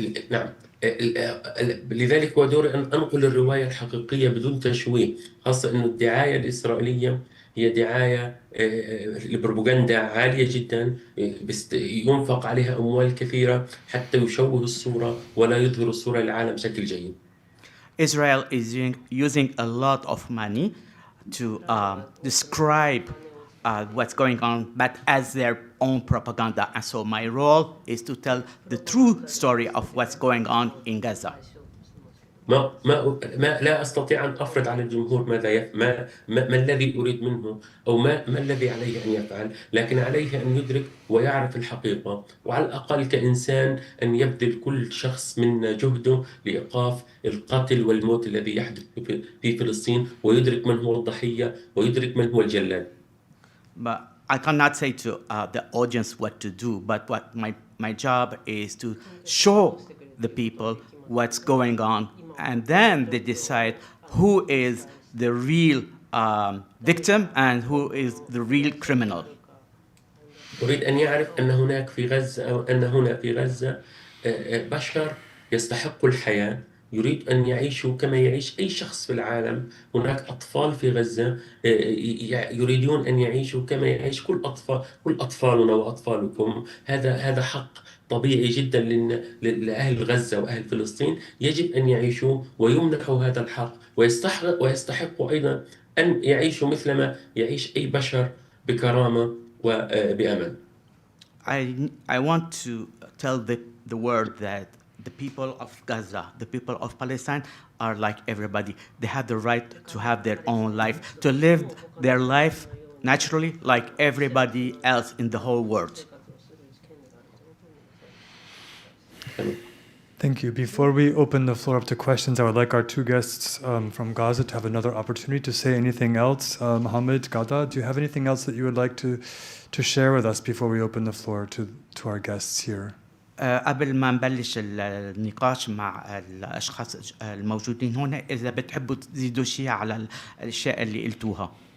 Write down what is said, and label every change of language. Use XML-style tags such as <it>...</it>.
<ar>نعم، لذلك هو دوري أن أنقل الرواية الحقيقية بدون تشويه، خاصة أن الدعاية الإسرائيلية هي دعاية البروباغندا عالية جدا، ينفق عليها أموال كثيرة حتى يشوه الصورة ولا يظهر الصورة للعالم بشكل جيد.</ar> <en>Israel is using a lot of money to describe what's going on, but as their own propaganda. And so my role is to tell the true story of what's going on in Gaza.</en> <ar>لا أستطيع أن أفرض على الجمهور ما الذي أريد منه أو ما الذي عليه أن يفعل، لكن عليه أن يدرك ويعرف الحقيقة، وعلى الأقل كإنسان أن يبذل كل شخص منا جهده لإيقاف القتل والموت الذي يحدث في فلسطين، ويدرك من هو الضحية ويدرك من هو الجلاد.</ar> <en>But I cannot say to the audience what to do, but what my job is to show the people what's going on, and then they decide who is the real victim and who is the real criminal.</en> <ar>أريد أن يعرف أن هناك في غزة أو أن هنا في غزة بشر يستحقوا الحياة، يريد أن يعيشوا كما يعيش أي شخص في العالم. هناك أطفال في غزة يريدون أن يعيشوا كما يعيش كل أطفالنا وأطفالكم. هذا حق طبيعي جدا لأهل غزة وأهل فلسطين، يجب أن يعيشوا ويمنحوا هذا الحق، ويستحقوا أيضا أن يعيشوا مثلما يعيش أي بشر بكرامة وبأمل.</ar> <en>I want to tell the world that the people of Gaza, the people of Palestine are like everybody. They have the right to have their own life, to live their life naturally like everybody else in the whole world. Thank you. Before we open the floor up to questions, I would like our two guests from Gaza to have another opportunity to say anything else. Mohammed, Ghada, do you have anything else that you would like to share with us before we open the floor to our guests here?</en> <ar>قبل ما نبلش النقاش مع الأشخاص الموجودين هنا، إذا بتحبوا تزيدوا شيء على الأشياء اللي قلتوها.</ar>